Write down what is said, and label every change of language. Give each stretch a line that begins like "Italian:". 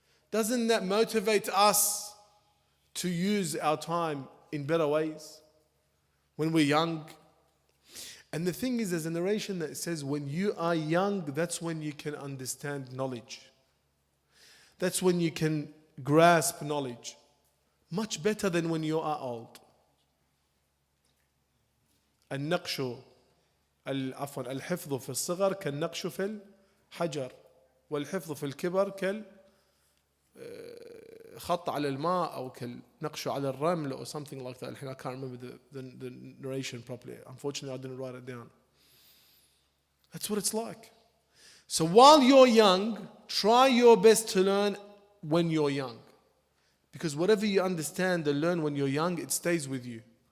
English: Doesn't that motivate us to use our time in better ways? When we're young, And the thing is, there's a narration that says when you are young, that's when you can understand knowledge. That's when you can grasp knowledge. Much better than when you are old.
Arabic: النقش عفوا الحفظ في الصغر كالنقش في الحجر والحفظ في الكبر كالخط على الماء أو كالنقش على الرمل
English: or something like that. I can't remember the narration properly. Unfortunately, I didn't write it down. That's what it's like. So while you're young, try your best to learn when you're young. Because whatever you understand and learn when you're young, it stays with you.